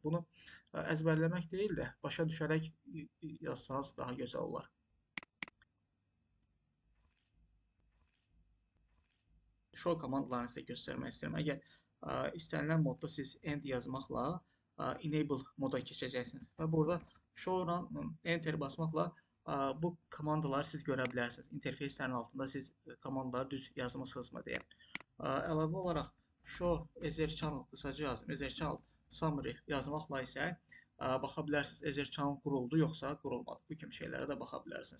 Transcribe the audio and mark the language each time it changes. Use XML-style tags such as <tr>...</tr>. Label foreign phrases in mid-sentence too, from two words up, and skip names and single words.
<az>Bunu əzbərləmək deyil də, başa düşərək yazsanız daha gözəl olar. Show komandalarını sizə göstərmək istəyirəm. Əgər istənilən modda siz end yazmaqla enable moda keçəcəksiniz və burada</az> <en>show run enter</en> <az>basmaqla bu komandaları siz görə bilərsiniz. İnterfeyslərin altında siz komandaları düz yazmısınızmı deyə. Əlavə olaraq</az> <en>show Ether channel</en> <az>qısaca yazdım.</az> <en>Ether channel summary</en> <az>yazmaqla isə baxa bilərsiniz</az> <en>Ether channel</en> <az>quruldu yoxsa qurulmadı. Bu kimi şeylərə də baxa bilərsiniz.</az>